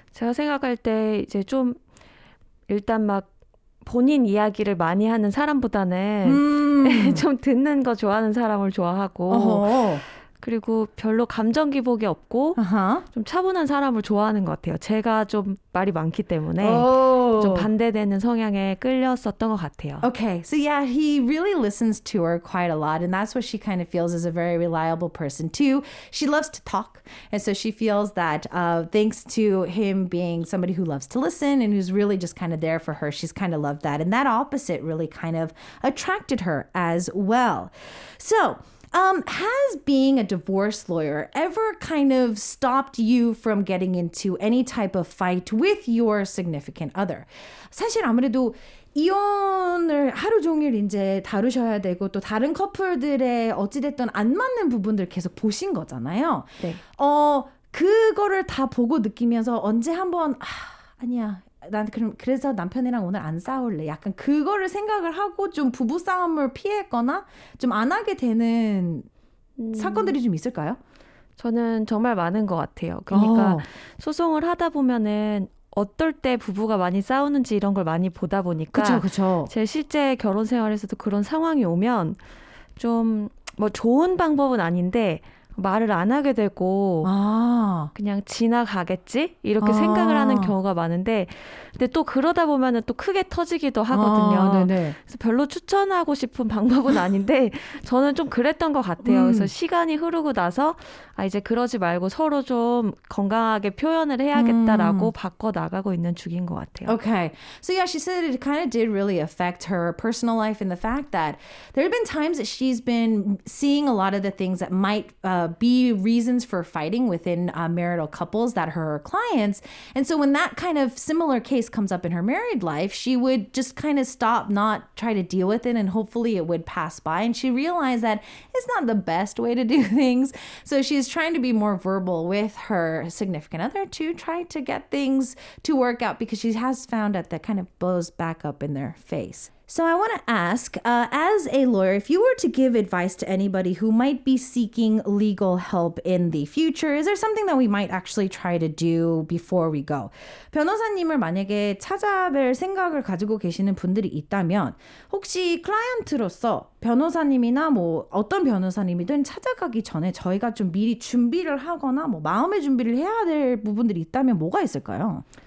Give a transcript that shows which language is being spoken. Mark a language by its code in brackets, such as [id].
[ko] 제가 생각할 때 이제 좀 일단 막 본인 이야기를 많이 하는 사람보다는 좀 듣는 거 좋아하는 사람을 좋아하고 어허. 그리고 별로 감정 기복이 없고 Uh-huh. 좀 차분한 사람을 좋아하는 것 같아요. 제가 좀 말이 많기 때문에 Oh. 좀 반대되는 성향에 끌렸었던 것 같아요. [en] Okay, so yeah, he really listens to her quite a lot, and that's what she kind of feels is a very reliable person too. She loves to talk, and so she feels that thanks to him being somebody who loves to listen and who's really just kind of there for her, she's kind of loved that, and that opposite really kind of attracted her as well. So, has being a divorce lawyer ever kind of stopped you from getting into any type of fight with your significant other? [ko] 사실 아무래도 이혼을 하루 종일 이제 다루셔야 되고 또 다른 커플들의 어찌됐든 안 맞는 부분들 계속 보신 거잖아요. 네. 그거를 다 보고 느끼면서 언제 한번 아니야. 난 그래서 남편이랑 오늘 안 싸울래. 약간 그거를 생각을 하고 좀 부부 싸움을 피했거나 좀 안 하게 되는 사건들이 좀 있을까요? 저는 정말 많은 것 같아요. 그러니까 소송을 하다 보면은 어떨 때 부부가 많이 싸우는지 이런 걸 많이 보다 보니까 그쵸. 제 실제 결혼 생활에서도 그런 상황이 오면 좀 뭐 좋은 방법은 아닌데 말을 안 하게 되고 그냥 지나가겠지? 이렇게 생각을 하는 경우가 많은데 근데 또 그러다 보면은 또 크게 터지기도 하거든요. 네네. 그래서 별로 추천하고 싶은 방법은 아닌데 저는 좀 그랬던 것 같아요. 그래서 시간이 흐르고 나서 이제 그러지 말고 서로 좀 건강하게 표현을 해야겠다라고 바꿔 나가고 있는 중인 것 같아요. [en] Okay. So yeah, she said it kind of did really affect her personal life in the fact that there have been times that she's been seeing a lot of the things that might be reasons for fighting within marital couples that are her clients. And so when that kind of similar case comes up in her married life, she would just kind of stop, not try to deal with it, and hopefully it would pass by. And she realized that it's not the best way to do things. So she's trying to be more verbal with her significant other to try to get things to work out because she has found that that kind of blows back up in their face. So I want to ask, as a lawyer, if you were to give advice to anybody who might be seeking legal help in the future, is there something that we might actually try to do before we go? [ko] 변호사님을 만약에 찾아뵐 생각을 가지고 계시는 분들이 있다면 혹시 클라이언트로서 변호사님이나 뭐 어떤 변호사님이든 찾아가기 전에 저희가 좀 미리 준비를 하거나 뭐 마음의 준비를 해야 될 부분들이 있다면 뭐가 있을까요?